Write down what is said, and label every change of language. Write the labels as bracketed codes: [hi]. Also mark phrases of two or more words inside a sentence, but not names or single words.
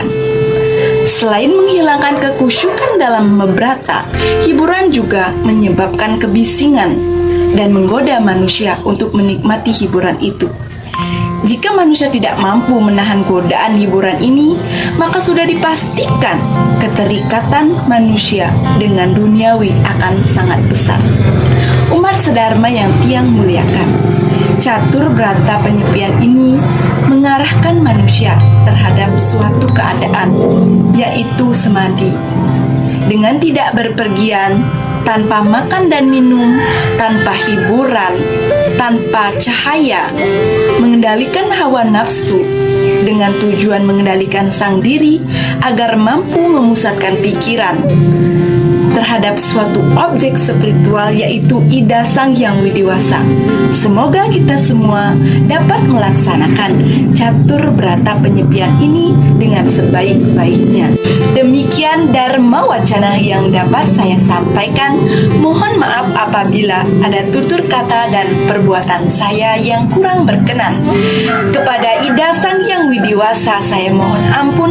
[id] Selain menghilangkan kekusyukan dalam membrata, hiburan juga menyebabkan kebisingan dan menggoda manusia untuk menikmati hiburan itu. Jika manusia tidak mampu menahan godaan hiburan ini, maka sudah dipastikan keterikatan manusia dengan duniawi akan sangat besar. Umat sedharma yang tiang muliakan, catur brata penyepian ini mengarahkan manusia terhadap suatu keadaan, yaitu samadhi. Dengan tidak berpergian, tanpa makan dan minum, tanpa hiburan, tanpa cahaya, mengendalikan hawa nafsu, dengan tujuan mengendalikan sang diri agar mampu memusatkan pikiran terhadap suatu objek spiritual, yaitu Ida Sang Hyang Widiwasa. Semoga kita semua dapat melaksanakan catur brata penyepian ini dengan sebaik-baiknya. Demikian Dharma Wacana yang dapat saya sampaikan. Mohon maaf apabila ada tutur kata dan perbuatan saya yang kurang berkenan. Kepada Ida Sang Hyang Widiwasa saya mohon ampun.